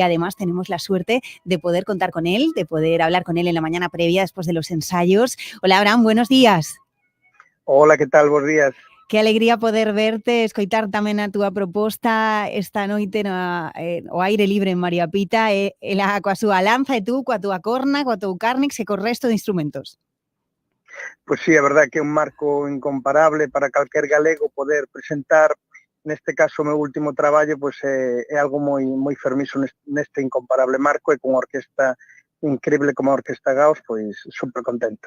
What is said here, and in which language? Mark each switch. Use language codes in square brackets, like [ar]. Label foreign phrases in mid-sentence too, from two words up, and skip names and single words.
[es] Además, tenemos la suerte de poder contar con él, de poder hablar con él en la mañana previa después de los ensayos. Hola, Abraham, buenos días. Hola, ¿qué tal? Buenos días. [gl] Que alegría poder verte, escoitar tamén a túa proposta esta noite o aire libre en María Pita, ela coa súa lanza e tú coa túa corna, coa tua carnix e co resto de instrumentos. Pois sí, a verdade que é un marco incomparable para calquer galego poder presentar, neste caso o meu último traballo, pois é algo moi fermizo neste incomparable marco e con orquesta increíble como a Orquesta Gaos, pois super contento.